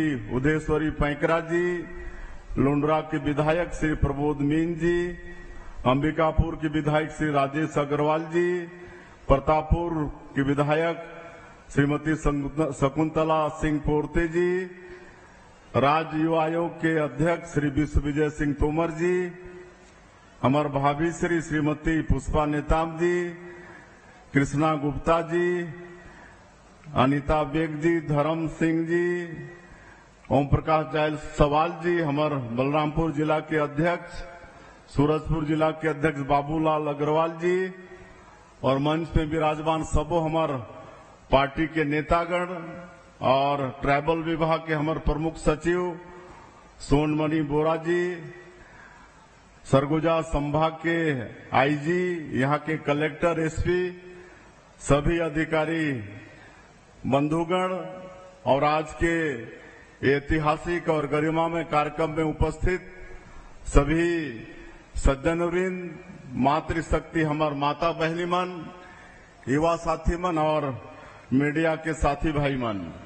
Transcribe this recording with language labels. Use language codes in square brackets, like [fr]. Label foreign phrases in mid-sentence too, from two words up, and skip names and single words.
[hne] उदयश्वरी पैंकरा जी, लुंड्रा के विधायक श्री प्रबोध मीन जी, अंबिकापुर के विधायक श्री राजेश अग्रवाल जी, प्रतापपुर के विधायक श्रीमती शकुंतला सिंह पोर्ते जी, राज्य युवा आयोग के अध्यक्ष श्री विश्व विजय सिंह तोमर जी, हमार भाभी श्रीमती पुष्पा नेताम जी, कृष्णा गुप्ता जी, अनिता बेग जी, धर्म सिंह जी, ओम प्रकाश जायसवाल जी, हमार बलरामपुर जिला के अध्यक्ष, सूरजपुर जिला के अध्यक्ष बाबूलाल अग्रवाल जी, और मंच में विराजमान सबो हमार पार्टी के नेतागण और ट्राइबल विभाग के हमार प्रमुख सचिव सोनमणि बोरा जी, सरगुजा संभाग के आईजी, यहाँ के कलेक्टर, एसपी, सभी अधिकारी बंधुगण और आज के ऐतिहासिक और गरिमामय कार्यक्रम में उपस्थित सभी सज्जनवृंद, मातृशक्ति हमार माता बहनी मन, युवा साथी मन और मीडिया के साथी भाई मन,